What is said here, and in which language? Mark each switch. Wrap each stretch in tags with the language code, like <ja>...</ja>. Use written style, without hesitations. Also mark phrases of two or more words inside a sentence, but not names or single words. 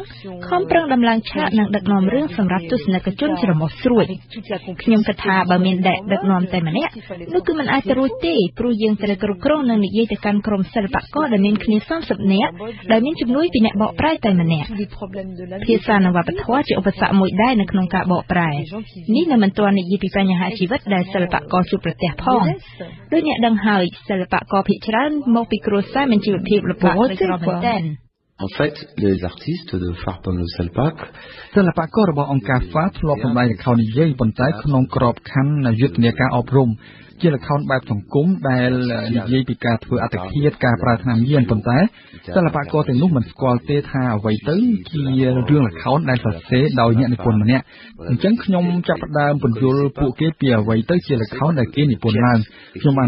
<km>ខំប្រឹងដំឡើងឆាកនិងដឹកនាំរឿងសម្រាប់ទស្សនិកជនច្រមុះស្រួយខ្ញុំគិតថាបើមានដឹកនាំតែម្នាក់នោះគឺមិនអាចទៅរួចទេព្រោះយើងត្រូវគ្រប់គ្រងនិងនិយាយទៅកាន់ក្រុមសិល្បករដែលមានគ្នា30នាក់ដែលមានជំនួយពីអ្នកបកប្រែតែម្នាក់ភាសានិងវប្បធម៌ជាឧបសគ្គមួយដែរនៅក្នុងការបកប្រែនេះនៅមិនទាន់និយាយពីបញ្ហាជីវិតដែលសិល្បករជួបប្រទះផងដូចអ្នកដឹងហើយសិល្បករភាគច្រើនមកពីគ្រួសារមានជីវភាពលំបាកដូចគ្នាមែនទែន</km> <fr>En fait, les artistes de Farpom Selpak</fr> <km>សិល្បកររបស់អង្គការ FA ធ្លាប់សម្ដែងល្ខោននិយាយប៉ុន្តែក្នុងក្របខ័ណ្ឌយុទ្ធនាការអប់រំជាល្ខោនបែបសង្គមដែលនិយាយពីការធ្វើអត្តឃាតការប្រើថ្នាំញៀនប៉ុន្តែសិល្បករទាំងនោះមិនស្គាល់ទេថាអ្វីទៅជារឿងល្ខោនដែលសរសេរដោយអ្នកនិពន្ធម្នាក់អញ្ចឹងខ្ញុំចាប់ផ្ដើមពន្យល់ពួកគេពីអ្វីទៅជាល្ខោនដែលគេនិពន្ធឡើងខ្ញុំបាន</km>